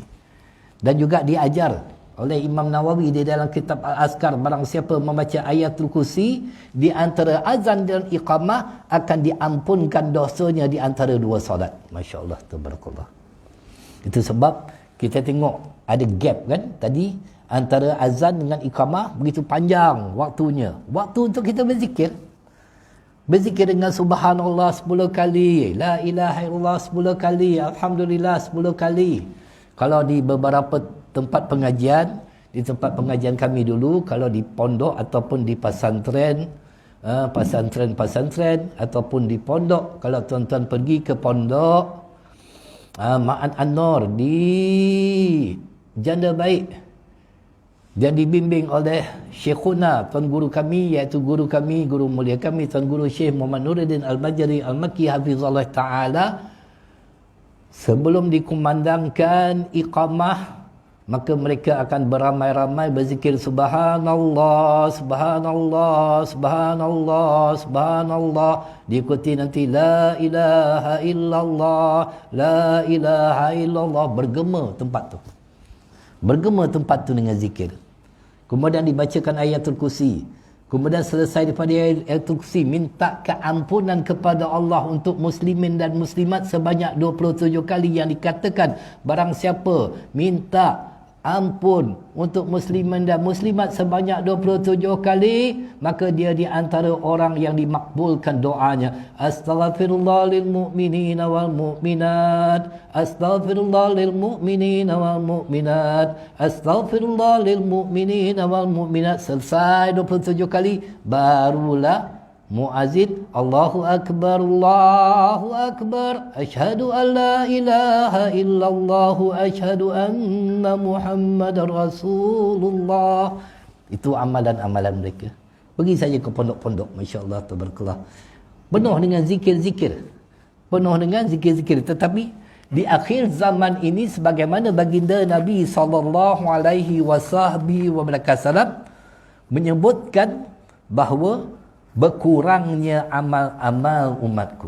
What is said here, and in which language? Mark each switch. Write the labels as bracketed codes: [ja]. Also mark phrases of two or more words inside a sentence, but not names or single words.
[ms] Dan juga diajar oleh Imam Nawawi di dalam kitab Al-Azkar, barang siapa membaca ayatul kursi di antara azan dan iqamah, akan diampunkan dosanya di antara 2 solat. [ar] ما شاء الله، تبارك الله. [ms] Itu sebab kita tengok ada gap kan tadi antara azan dengan iqamah, begitu panjang waktunya. Waktu untuk kita berzikir dengan subhanallah 10 kali, [ar] لا إله إلا الله 10 kali, alhamdulillah 10 kali. [ms] Kalau di beberapa tempat pengajian, di tempat pengajian kami dulu, kalau di pondok ataupun di pesantren, pesantren ataupun di pondok, kalau tuan-tuan pergi ke pondok Ma'an An-Nur di Janda Baik, dan dibimbing oleh Syekhuna, tuan guru kami, iaitu guru mulia kami, tuan guru Syekh Muhammad Nuruddin Al-Bajari Al-Makki [ar] حفظه الله تعالى, [ms] sebelum dikumandangkan iqamah, maka mereka akan beramai-ramai berzikir [ar] سبحان الله، سبحان الله، سبحان الله، سبحان الله, [ms] diikuti nanti [ar] لا إله إلا الله، لا إله إلا الله, [ms] bergema tempat tu dengan zikir. Kemudian dibacakan ayatul kursi. Kemudian selesai daripada ayatul kursi, minta keampunan kepada Allah untuk muslimin dan muslimat sebanyak 27 kali, yang dikatakan barang siapa minta ampun untuk muslimin dan muslimat sebanyak 27 kali, maka dia di antara orang yang dimakbulkan doanya. [ar] أستغفر الله للمؤمنين والمؤمنات، أستغفر الله للمؤمنين والمؤمنات، أستغفر الله للمؤمنين والمؤمنات. [ms] Selesai 27 kali, barulah muazzin [ar] الله أكبر، الله أكبر، أشهد أن لا إله إلا الله، أشهد أن محمدا رسول الله. [ms] Itu amalan-amalan mereka. Pergi saja ke pondok-pondok, [ar] ما شاء الله، تبارك الله, [ms] penuh dengan zikir-zikir, penuh dengan zikir-zikir. Tetapi di akhir zaman ini, sebagaimana baginda Nabi [ar] صلى الله عليه وسلم [ms] menyebutkan bahawa berkurangnya amal-amal umatku.